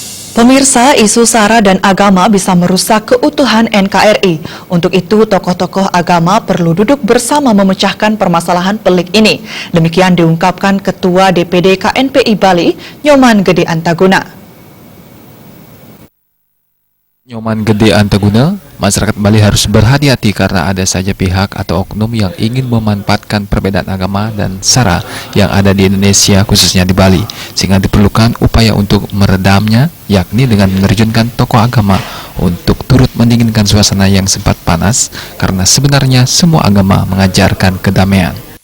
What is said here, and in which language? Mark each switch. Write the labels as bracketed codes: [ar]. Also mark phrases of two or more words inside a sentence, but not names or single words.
[id] Pemirsa, isu SARA dan agama bisa merusak keutuhan NKRI. Untuk itu, tokoh-tokoh agama perlu duduk bersama memecahkan permasalahan pelik ini. Demikian diungkapkan Ketua DPD KNPI Bali, Nyoman Gede Antaguna. Nyoman Gede Antaguna, masyarakat Bali harus berhati-hati karena ada saja pihak atau oknum yang ingin memanfaatkan perbedaan agama dan SARA yang ada di Indonesia, khususnya di Bali, sehingga diperlukan upaya untuk meredamnya, yakni dengan menerjunkan tokoh agama untuk turut mendinginkan suasana yang sempat panas, karena sebenarnya semua agama mengajarkan kedamaian.